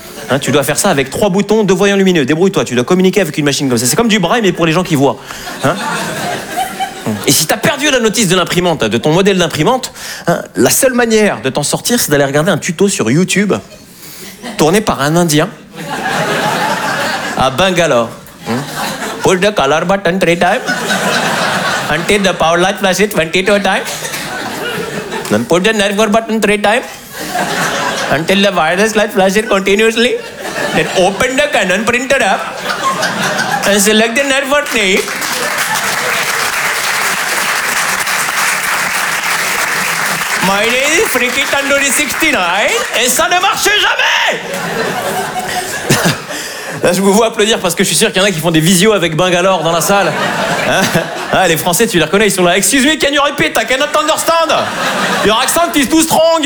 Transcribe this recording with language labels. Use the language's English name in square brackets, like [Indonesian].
[French] Hein, tu dois faire ça avec trois boutons, deux voyants lumineux. Débrouille-toi, tu dois communiquer avec une machine comme ça. C'est comme du braille, mais pour les gens qui voient. Hein? Et si t'as perdu la notice de l'imprimante, de ton modèle d'imprimante, hein, la seule manière de t'en sortir, c'est d'aller regarder un tuto sur YouTube, tourné par un Indien, à Bangalore. Hein? [English] Push the color button 3 times, until the power light flashes 22 times, then push the network button 3 times, until the wireless light flashes continuously, then open the Canon printer app, and select the network name. My name is Friki Tandoori 69 [French] et ça ne marche jamais! Là, je vous vois applaudir parce que je suis sûr qu'il y en a qui font des visios avec Bangalore dans la salle. Hein? Ah, les Français, tu les reconnais, ils sont là. [English] Excuse me, can you repeat? I cannot understand! Your accent is too strong!